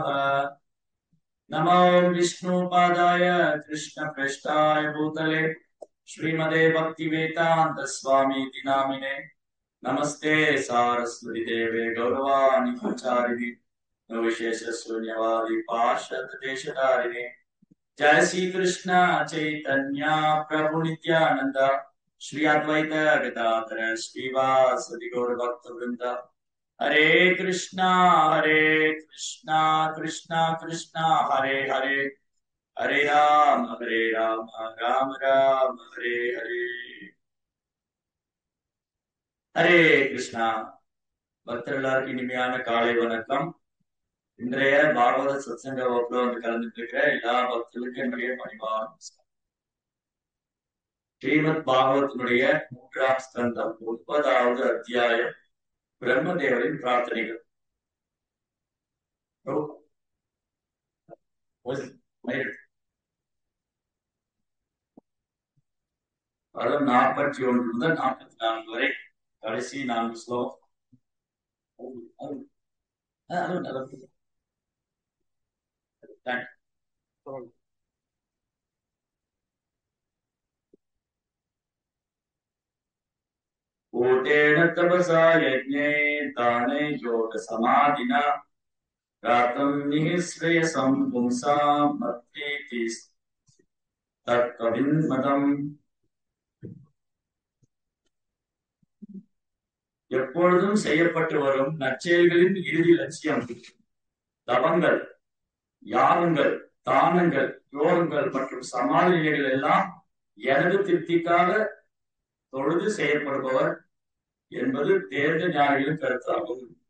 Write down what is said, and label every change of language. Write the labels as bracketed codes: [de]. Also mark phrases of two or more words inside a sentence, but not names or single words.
[sa] नमो विष्णुपादाय कृष्णप्रेष्ठाय भूतले श्रीमते भक्तिवेदान्त स्वामीति नामिने नमस्ते सारस्वती देवे गौरवाणि प्रचारिणे विशेष शून्यवादी पार्षद देशधारिणे। जय श्री कृष्ण चैतन्य प्रभु नित्यानंद श्री अद्वैत गदाधर श्रीवासदि गौर भक्त वृंद। हरे कृष्णा कृष्णा कृष्णा हरे हरे, हरे राम राम राम हरे हरे। हरे कृष्णा [ta] பக்தர்களுக்கு இனிமையான காலை வணக்கம். இன்றைய பாகவத சத்சங்க வகுப்புல கலந்துட்டு இருக்கிற எல்லா பக்தர்களுக்கும் என்னுடைய பணிவான ஸ்ரீமத் பாகவத்தினுடைய 3ஆம் ஸ்கந்தம் 9வது அத்தியாயம் பிரம்மதேவரின் பிரார்த்தனைகள். பதம் 41 முதல் 44 வரை கடைசி 4 ஸ்லோகம். [sa] कूटेन तपसा यज्ञे दाने योग समाधिना रातं निःश्रेयसं पुंसां मत्तेति तत्कविन्मदम्. [ta] எப்பொழுதும் செய்யப்பட்டு வரும் நற்செயல்களின் இறுதி லட்சியம் தவங்கள், யாகங்கள், தானங்கள், யோகங்கள் மற்றும் சமாதிகள் எல்லாம் எனது திருப்திக்காக தொழுது செய்யப்படுபவர் என்பது தேர்ந்த ஞானிகளின் கருத்தாகும்.